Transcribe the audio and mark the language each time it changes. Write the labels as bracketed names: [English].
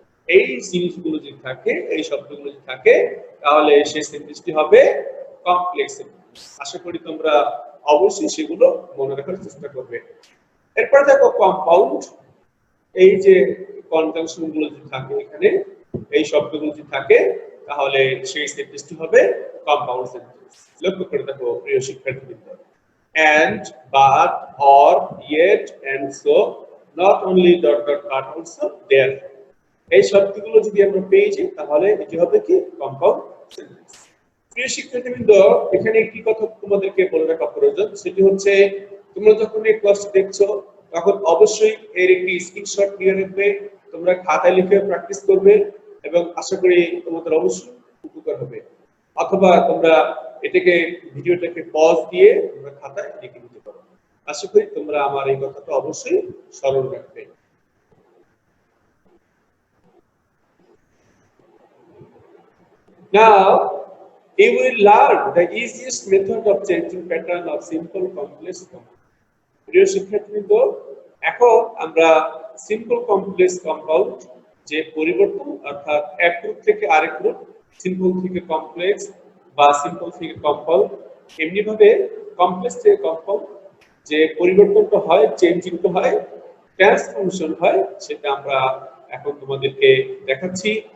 [Bangla] এই জিনিসগুলো যদি থাকে, এই শব্দগুলো যদি থাকে, তাহলে সেই সেন্টেন্সটি হবে কমপ্লেক্স সেন্টেন্স। আশা করি তোমরা অবশ্যই সেগুলো মনে রাখার চেষ্টা করবে। এরপর দেখো কম্পাউন্ড। এই যে কনজাংশন গুলো যদি থাকে এখানে, এই শব্দগুলো যদি থাকে, তাহলে সেই সেন্টেন্সটি হবে কম্পাউন্ড সেন্টেন্স। লক্ষ্য করে দেখো প্রিয় শিক্ষার্থীবৃন্দ, [English] and, but, or, yet, and so, not only dot dot but also therefore। [Bangla] এই শব্দগুলো যদি আমরা পেয়ে যাই তাহলে এটি হবে কি কম্পাউন্ড সেন্টেন্স। প্রিয় শিক্ষার্থীবৃন্দ, এখানে একটি কথা তোমাদেরকে বলে রাখা প্রয়োজন, সেটি হচ্ছে তোমরা যখন এই ক্লাসটি দেখছো তখন অবশ্যই এর একটি স্ক্রিনশট নিয়ে রাখবে, তোমরা খাতায় লিখে প্র্যাকটিস করবে এবং আশা করি তোমাদের অবশ্যই উপকার হবে। অথবা তোমরা এটাকে ভিডিওটাকে পজ দিয়ে তোমরা খাতায় লিখে নিতে পারো। আশা করি তোমরা আমার এই কথাটা অবশ্যই স্মরণ রাখবে। [English] Now you will learn the easiest method of changing pattern of simple, complex, compound। [Bangla] প্রিয় শিক্ষার্থীবৃন্দ, এখন আমরা সিম্পল, কমপ্লেক্স, কম্পাউন্ড যে পরিবর্তন, অর্থাৎ এক রূপ থেকে আরেক রূপ, সিম্পল থেকে কমপ্লেক্স বা সিম্পল থেকে কম্পাউন্ড, এমনি ভাবে কমপ্লেক্স থেকে কম্পাউন্ড যে পরিবর্তনটা হয়, চেঞ্জিংটা হয়, ট্রান্সফরমেশন হয়, সেটা আমরা এখন তোমাদেরকে দেখাচ্ছি।